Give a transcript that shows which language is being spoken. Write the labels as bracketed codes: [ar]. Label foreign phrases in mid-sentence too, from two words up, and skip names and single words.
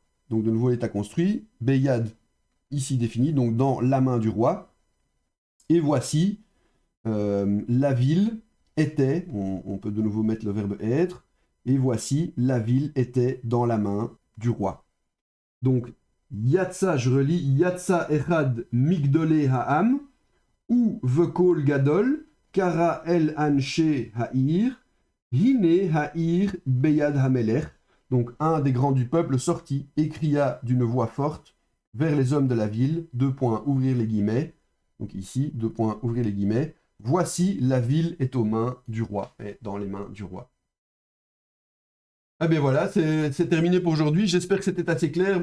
[fr] Donc de nouveau l'état construit, beyad, ici défini, donc dans la main du roi. Et voici, la ville était, on peut de nouveau mettre le verbe être, et voici, la ville était dans la main du roi. Donc, Yatsa, je relis, [he] יצא אחד מגדולי העם ובקול גדול קרא אל אנשי העיר הנה העיר ביד המלך. [fr] Donc un des grands du peuple sortit et cria d'une voix forte vers les hommes de la ville, ouvrir les guillemets, donc ici, ouvrir les guillemets, voici la ville est aux mains du roi, est dans les mains du roi. Ah ben voilà, c'est terminé pour aujourd'hui, j'espère que c'était assez clair.